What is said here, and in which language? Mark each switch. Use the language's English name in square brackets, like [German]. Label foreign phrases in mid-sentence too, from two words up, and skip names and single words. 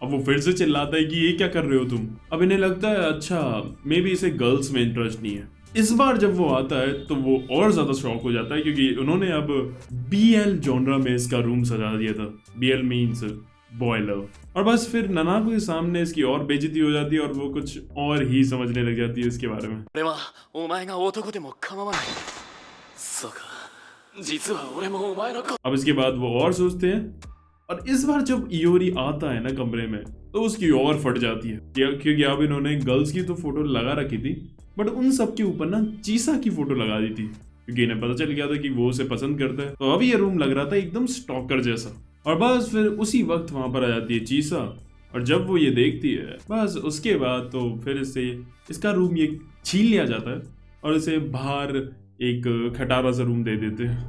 [Hindi] अब वो फिर से चिल्लाता है कि ये क्या कर रहे हो तुम। अब इन्हें लगता है अच्छा मे बी इसे गर्ल्स में इंटरेस्ट नहीं है, इस बार जब वो आता है तो वो और ज्यादा शॉक हो जाता है क्योंकि उन्होंने अब BL जॉनरा में इसका रूम सजा दिया था। [English] BL means boy love. [Hindi] और बस फिर ननाको के सामने इसकी और बेइज्जती हो जाती है और वो कुछ और ही समझने लग जाती है इसके बारे में। [Japanese] 俺はお前が男でも構わない。そうか、実は俺もお前のこ [Hindi] अब इसके बाद वो और सोचते हैं और इस बार जब इयोरी आता है ना कमरे में तो उसकी और फट जाती है क्योंकि अब इन्होंने गर्ल्स की तो फोटो लगा रखी थी बट उन सब के ऊपर ना चीसा की फोटो लगा दी थी क्योंकि इन्हें पता चल गया था कि वो उसे पसंद करता है। तो अभी ये रूम लग रहा था एकदम स्टॉकर जैसा। और बस फिर उसी वक्त वहां पर आ जाती है चीसा और जब वो ये देखती है बस उसके बाद तो फिर इससे इसका रूम ये छीन लिया जाता है और इसे बाहर एक खटारा सा रूम दे देते हैं।